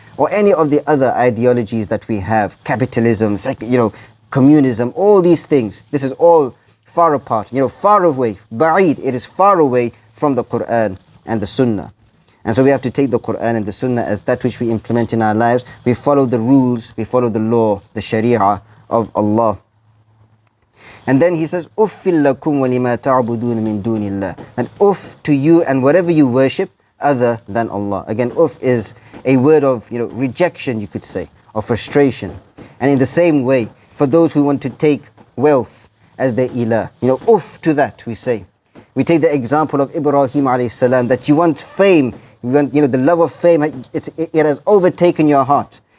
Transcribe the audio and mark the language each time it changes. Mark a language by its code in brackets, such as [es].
[en] Or any of the other ideologies that we have, capitalism, communism, all these things. This is all far apart, far away, ba'id. It is far away from the Quran and the Sunnah. And so we have to take the Quran and the Sunnah as that which we implement in our lives. We follow the rules, we follow the law, the Sharia of Allah. [ar] And then he says, أُفِّ لَكُمْ وَلِمَا تَعْبُدُونَ مِن دُونِ اللَّهِ. [en] And uff to you and whatever you worship other than Allah. Again, uff is a word of rejection, you could say, or frustration. And in the same way, for those who want to take wealth as their ilah, uff to that, we say. We take the example of Ibrahim A.S, that you want fame, you want, the love of fame, it has overtaken your heart.